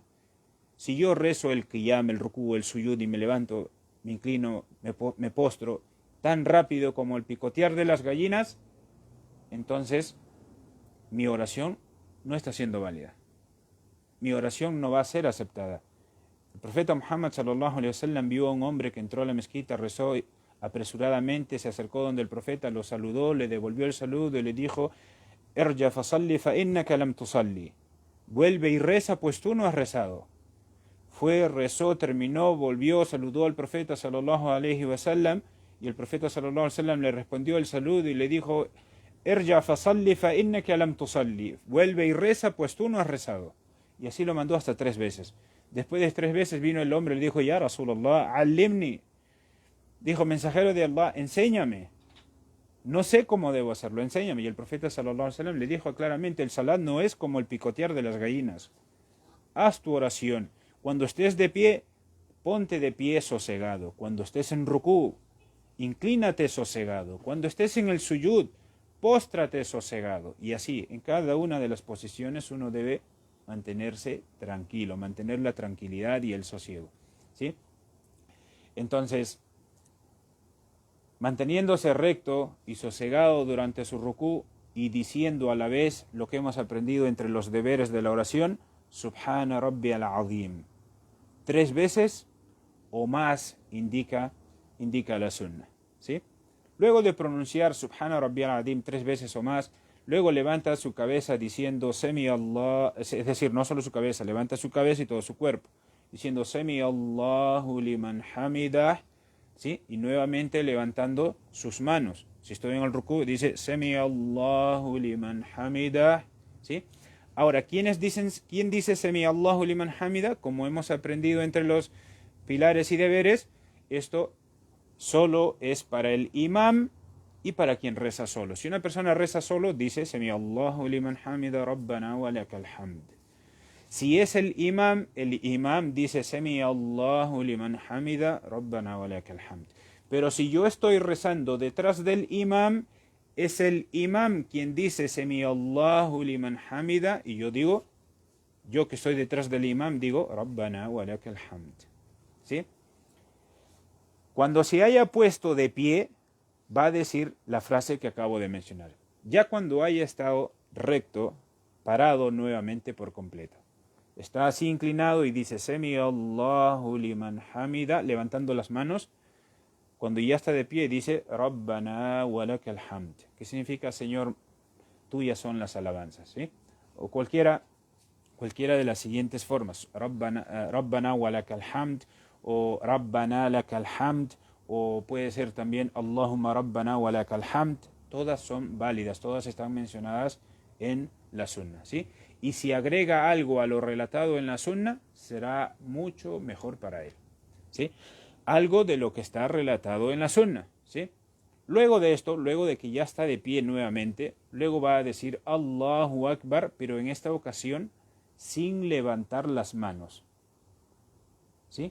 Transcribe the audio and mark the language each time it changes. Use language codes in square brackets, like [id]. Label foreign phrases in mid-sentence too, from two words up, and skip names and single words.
[es] Si yo rezo el qiyam, el rukú, el suyud y me levanto, me inclino, me postro tan rápido como el picotear de las gallinas, entonces mi oración no está siendo válida. Mi oración no va a ser aceptada. El profeta Muhammad [ar] صلى الله عليه وسلم [es] vio a un hombre que entró a la mezquita, rezó apresuradamente, se acercó donde el profeta, lo saludó, le devolvió el saludo y le dijo: [ar] ارجع فصل فإنك لم تصل. [es] Vuelve y reza, pues tú no has rezado. Fue, rezó, terminó, volvió, saludó al profeta [ar] صلى الله عليه وسلم, [es] y el profeta [ar] صلى الله عليه وسلم [es] le respondió el saludo y le dijo: [ar] ارجع فصل فإنك لم تصل. [es] Vuelve y reza, pues tú no has rezado. Y así lo mandó hasta 3 veces. Después de 3 veces vino el hombre y le dijo: [ar] يا رسول الله علمني. [es] Dijo: mensajero de Allah, enséñame. No sé cómo debo hacerlo, enséñame. Y el profeta [ar] صلى الله عليه وسلم [es] le dijo claramente: el salat no es como el picotear de las gallinas. Haz tu oración. Cuando estés de pie, ponte de pie sosegado. Cuando estés en rukú, inclínate sosegado. Cuando estés en el suyud, póstrate sosegado. Y así, en cada una de las posiciones uno debe mantenerse tranquilo, mantener la tranquilidad y el sosiego, ¿sí? Entonces, manteniéndose recto y sosegado durante su rukú y diciendo a la vez lo que hemos aprendido entre los deberes de la oración: [ar] سبحان ربي العظيم. [es] 3 veces o más indica la sunna, ¿sí? Luego de pronunciar [ar] سبحان ربي العظيم [es] 3 veces o más, luego levanta su cabeza diciendo [ar] سمع الله, [es] es decir, no solo su cabeza, levanta su cabeza y todo su cuerpo, diciendo [ar] سمع الله لمن حمده, [es] ¿sí? Y nuevamente levantando sus manos. Si estoy en el rukú, dice [ar] سمع الله لمن حمده, [es] ¿sí? Ahora, ¿quién dice [ar] سمع الله لمن حمده? [es] Como hemos aprendido entre los pilares y deberes, esto solo es para el imam y para quien reza solo. Si una persona reza solo, dice [ar] سمع الله لمن حمده ربنا ولك الحمد. [es] Si es el imam dice [ar] سمع الله لمن حمده ربنا ولك الحمد. [es] Pero si yo estoy rezando detrás del imam, es el imam quien dice [ar] سمع الله لمن حمده, [es] y yo que estoy detrás del imam digo [ar] ربنا ولك الحمد, [es] ¿sí? Cuando se haya puesto de pie, va a decir la frase que acabo de mencionar. Ya cuando haya estado recto, parado nuevamente por completo. Está así inclinado y dice [ar] سمع الله لمن حمده, [es] levantando las manos. Cuando ya está de pie dice [ar] ربنا ولك الحمد, [es] que significa Señor, tuyas son las alabanzas, ¿sí? O cualquiera de las siguientes formas: [ar] ربنا ولك الحمد, o ربنا لك الحمد, [es] o puede ser también [ar] اللهم ربنا ولك الحمد. [es] Todas son válidas, todas están mencionadas en la sunna, ¿sí? Y si agrega algo a lo relatado en la sunna, será mucho mejor para él, ¿sí? Algo de lo que está relatado en la sunna, ¿sí? Luego de esto, luego de que ya está de pie nuevamente, luego va a decir [ar] الله أكبر, [es] pero en esta ocasión sin levantar las manos, ¿sí?